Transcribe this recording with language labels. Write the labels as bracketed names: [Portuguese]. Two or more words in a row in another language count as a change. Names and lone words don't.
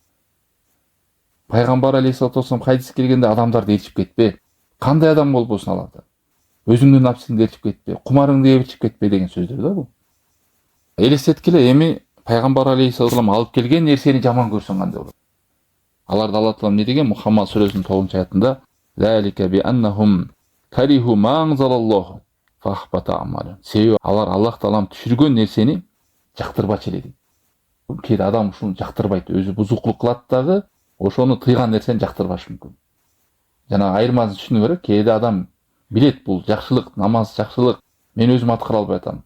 [Kyrgyz] Пайгамбар [Arabic] عليه الصلاة والسلام [Kyrgyz] хадис келгенде адамдарды ээрчип кетпе. Кандай адам болбосун аларда. Өзүңдүн напсыңды ээрчип кетпе, кумарыңды ээрчип кетпе деген сөздөр да бул. Элестеткиле, эми Пайгамбар [Arabic] عليه الصلاة والسلام [Kyrgyz] алып келген нерсени жаман көрсөң кандай болот? Аларда [Arabic] الله تعالى [Kyrgyz] эмне деген? Мухаммад сүрөсүнүн 9 аятында: [Arabic] "ذلك بأنهم كرهوا ما أنزل الله فأحبط أعمالهم". [Kyrgyz] Себеби алар [Arabic] الله تعالى [Kyrgyz] түшүргөн нерсени жактырбачу эле дейт. Кээде адам ушуну жактырбайт, өзү бузукулук кылат дагы, ошону тыйган нерсени жактырбашы мүмкүн. Жана айырмасын түшүнүү керек. Кээде адам билет бул жакшылык, намаз жакшылык, мен өзүм аткара албай атам.